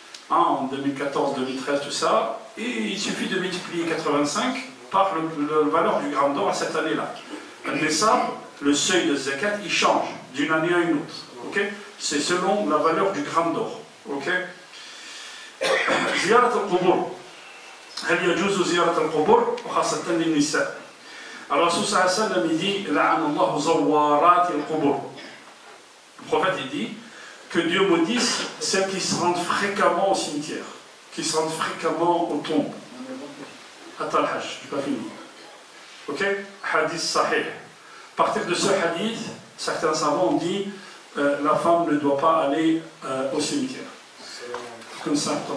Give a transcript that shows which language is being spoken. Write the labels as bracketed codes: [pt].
[fr] Hein, en 2014, 2013, tout ça, et il suffit de multiplier 85 par la valeur du gramme d'or à cette année-là. Mais ça, le seuil de zakat, il change d'une année à une autre. Okay? C'est selon la valeur du gramme d'or. Ok? [ar] زيارة القبور هل يجوز زيارة القبور وخاصة للنساء؟ الرسول صلى الله عليه وسلم dit لعن الله زوارات القبور. [fr] Le prophète il dit que Dieu maudisse celles qui se rendent fréquemment au cimetière, qui se rendent fréquemment aux tombes. Attends le hajj, je n'ai pas fini. Ok? Hadith sahih. À partir de ce hadith, certains savants ont dit la femme ne doit pas aller au cimetière. Comme ça.